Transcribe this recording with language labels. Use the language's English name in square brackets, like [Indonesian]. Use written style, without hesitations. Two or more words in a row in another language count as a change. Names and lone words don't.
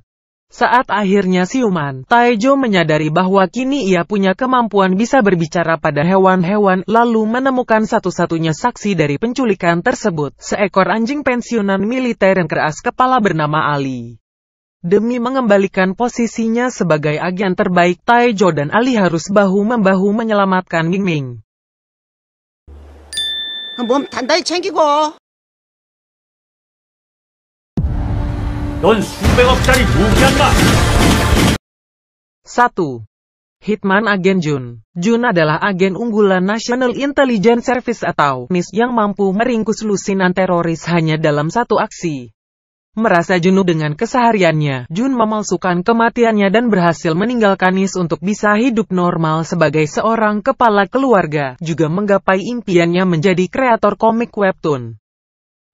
[Indonesian] Saat akhirnya siuman, Tae-jo menyadari bahwa kini ia punya kemampuan bisa berbicara pada hewan-hewan, lalu menemukan satu-satunya saksi dari penculikan tersebut, seekor anjing pensiunan militer yang keras kepala bernama Ali. Demi mengembalikan posisinya sebagai agen terbaik, Tae-jo dan Ali harus bahu-membahu menyelamatkan Ming Ming. [Korean] 몸 단단히 챙기고. 넌 수백억짜리 무기한다. [Indonesian] 1. Hitman Agen Jun. Jun adalah agen unggulan [English] National Intelligence Service [Indonesian] atau NIS yang mampu meringkus lusinan teroris hanya dalam satu aksi. Merasa jenuh dengan kesehariannya, Jun memalsukan kematiannya dan berhasil meninggalkan NIS untuk bisa hidup normal sebagai seorang kepala keluarga, juga menggapai impiannya menjadi kreator komik webtoon.